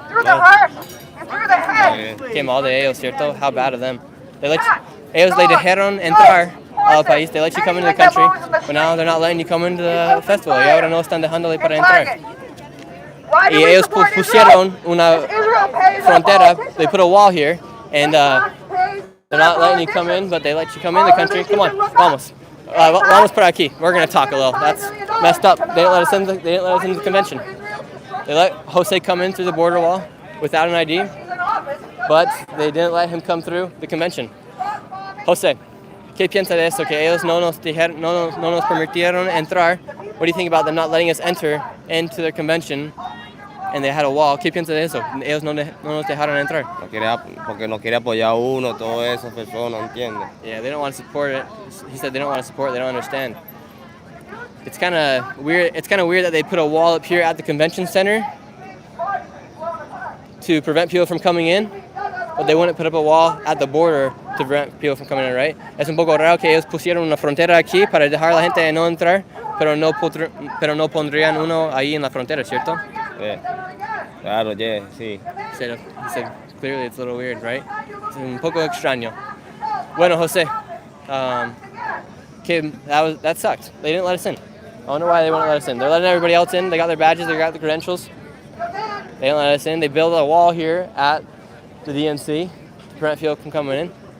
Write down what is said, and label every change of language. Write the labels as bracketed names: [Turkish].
[English] Through the heart and through the head. [Spanish] Qué mal de ellos, ¿cierto? [English] How bad of them. [Spanish] Ellos le dejaron entrar al país. [English] They let you come into the country, but now they're not letting you come into the festival. [Spanish] Y ahora no están dejándole para entrar. Y ellos pusieron una frontera. [English] They put a wall here, and they're not letting you come in, but they let you come in the country. Come on, vamos. [Spanish] Vamos por aquí. [English] We're gonna talk a little. That's messed up. They didn't let us in. They didn't let us into the convention. They let Jose come in through the border wall without an ID, but they didn't let him come through the convention. [Spanish] Jose, ¿qué piensa de eso? Que ellos no nos permitieron entrar. [English] What do you think about them not letting us enter into their convention? And they had a wall. [Spanish] ¿Qué piensa de eso? Ellos no nos dejaron entrar. Porque no quiere apoyar a uno, todas esas personas, ¿entiendes? [English] Yeah, they don't want to support it. He said they don't want to support it. They don't understand. It's kind of weird. It's kind of weird that they put a wall up here at the convention center to prevent people from coming in, but they wouldn't put up a wall at the border to prevent people from coming in, right? [Spanish] Es un poco raro que ellos pusieron una frontera aquí para dejar a la gente no entrar, pero no pondrían uno ahí en la frontera, ¿cierto? Claro, yeah, sí. [English] He said clearly it's a little weird, right? [Spanish] Es un poco extraño. [English] Bueno, Jose, that sucked. They didn't let us in. I wonder why they wouldn't let us in. They're letting everybody else in. They got their badges. They got the credentials. They didn't let us in. They built a wall here at the DNC to prevent people from coming in.